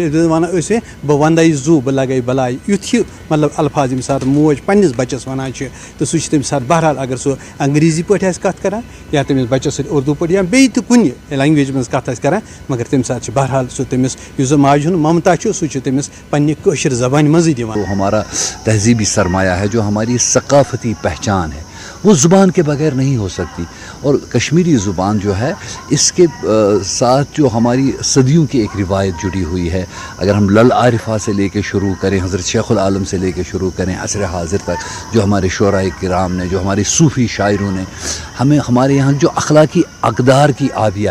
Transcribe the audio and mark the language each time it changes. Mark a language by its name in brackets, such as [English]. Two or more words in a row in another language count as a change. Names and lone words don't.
[Kashmiri] ییٚلہِ ونان ٲسۍ بہٕ ونٛدے زُو بہٕ لگے بلاے، یُتھ ہیوٗ مطلب الفاظ ییٚمہِ ساتہٕ موج پننِس بچس ونان چھِ تہٕ سُہ چھُ تمہِ ساتہٕ بہرحال اگر سُہ انگریزی پٲٹھۍ آسہِ کتھ کران یا تٔمِس بچس سۭتۍ اردو پٲٹھۍ یا بیٚیہِ تہِ کُنہِ لینگویج منٛز کتھ آسہِ کران، مگر تمہِ ساتہٕ چھِ بہرحال سُہ تٔمِس یُس زن ماجہِ ہُنٛد ممتا چھُ سُہ چھُ تٔمِس پننہِ کٲشِر زبانہِ منٛزٕے دِوان۔ [Urdu] وہ ہمارا تہذیبی سرمایہ ہے، جو ہماری ثقافتی پہچان ہے، وہ زبان کے بغیر نہیں ہو سکتی، اور کشمیری زبان جو ہے اس کے ساتھ جو ہماری صدیوں کی ایک روایت جڑی ہوئی ہے۔ اگر ہم لل عارفہ سے لے کے شروع کریں، حضرت شیخ العالم سے لے کے شروع کریں، عصر حاضر تک جو ہمارے شعراء کرام نے، جو ہمارے صوفی شاعروں نے ہمیں ہمارے یہاں جو اخلاقی اقدار کی آبیاری۔